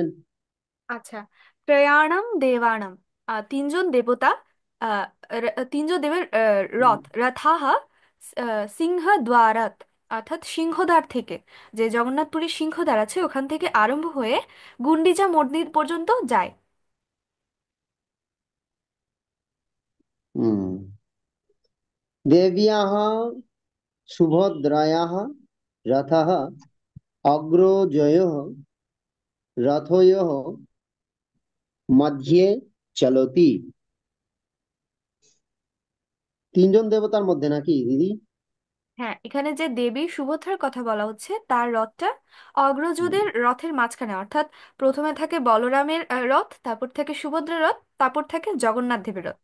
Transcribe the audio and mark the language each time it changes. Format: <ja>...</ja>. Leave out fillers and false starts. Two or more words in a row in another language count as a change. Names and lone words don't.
<bn>আচ্ছা,</bn> <sa>প্রয়াণম দেবাণম,</sa> <bn>তিনজন দেবতা, তিনজন দেবের রথ,</bn> <sa>রথাহ সিংহদ্বারাত,</sa> <bn>অর্থাৎ সিংহদ্বার থেকে, যে জগন্নাথপুরীর সিংহদ্বার আছে ওখান থেকে আরম্ভ হয়ে গুন্ডিচা মন্দির পর্যন্ত যায়। হুম।</bn> <sa>দেব্যাः সুভদ্রাयाः रथः अग्रजयोः रथयोः मध्ये</sa> <bn>চলতি। তিনজন দেবতার মধ্যে নাকি দিদি? হ্যাঁ, এখানে যে দেবী সুভদ্রার কথা বলা হচ্ছে তার রথটা হুম। অগ্রজদের রথের মাঝখানে, অর্থাৎ প্রথমে থাকে বলরামের রথ, তারপর থাকে সুভদ্রার রথ, তারপর থাকে জগন্নাথ দেবের রথ।</bn>